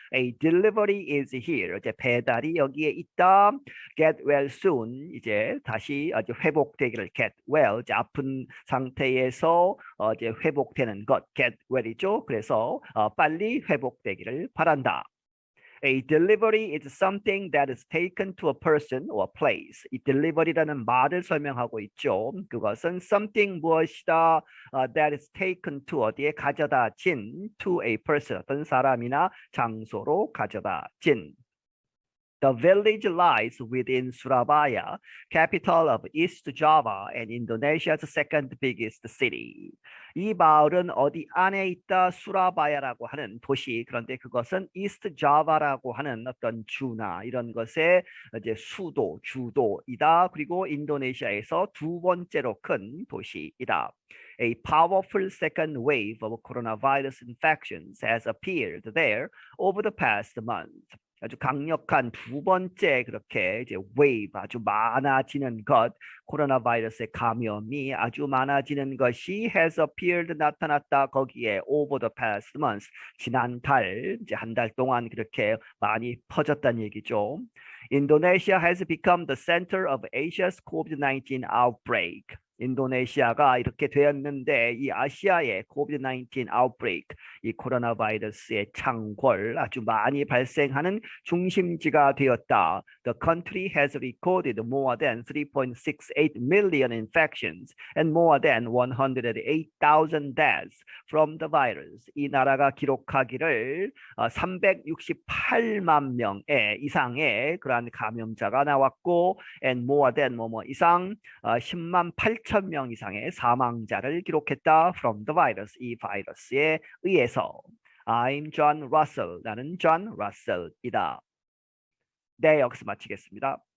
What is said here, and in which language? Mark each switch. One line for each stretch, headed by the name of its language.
English: A delivery is here.
Korean: 이제 배달이 여기에 있다.
English: Get well soon.
Korean: 이제 다시 회복되기를
English: get well.
Korean: 이제 아픈 상태에서 이제 회복되는 것 get well이죠. 그래서 빨리 회복되기를 바란다.
English: A delivery is something that is taken to a person or place.
Korean: 이 delivery라는 말을 설명하고 있죠. 그것은
English: something
Korean: 무엇이다
English: that is taken to
Korean: 어디에 가져다 진
English: to a person
Korean: 어떤 사람이나 장소로 가져다 진.
English: The village lies within Surabaya, capital of East Java and Indonesia's second biggest city.
Korean: 이 마을은 어디 안에 있다? 수라바야라고 하는 도시. 그런데 그것은 이스트 자바라고 하는 어떤 주나 이런 것의 이제 수도, 주도이다. 그리고 인도네시아에서 두 번째로 큰 도시이다.
English: A powerful second wave of coronavirus infections has appeared there over the past month.
Korean: 아주 강력한 두 번째 그렇게 이제 wave 아주 많아지는 것 코로나 바이러스의 감염이 아주 많아지는 것이
English: has appeared
Korean: 나타났다 거기에
English: over the past months
Korean: 지난 달 이제 한 달 동안 그렇게 많이 퍼졌다는 얘기죠.
English: Indonesia has become the center of Asia's COVID-19 outbreak.
Korean: 인도네시아가 이렇게 되었는데 이 아시아의 COVID-19 outbreak, 이 코로나 바이러스의 창궐 아주 많이 발생하는 중심지가 되었다.
English: The country has recorded more than 3.68 million infections and more than 108,000 deaths from the virus.
Korean: 이 나라가 기록하기를 368만 명의 이상의 그러한 감염자가 나왔고
English: and more than
Korean: 뭐뭐 이상 10만 8천 명 이상의 사망자를 기록했다.
English: From the virus,
Korean: 이 바이러스에 의해서.
English: I'm John Russell.
Korean: 나는 John Russell이다. 네, 여기서 마치겠습니다.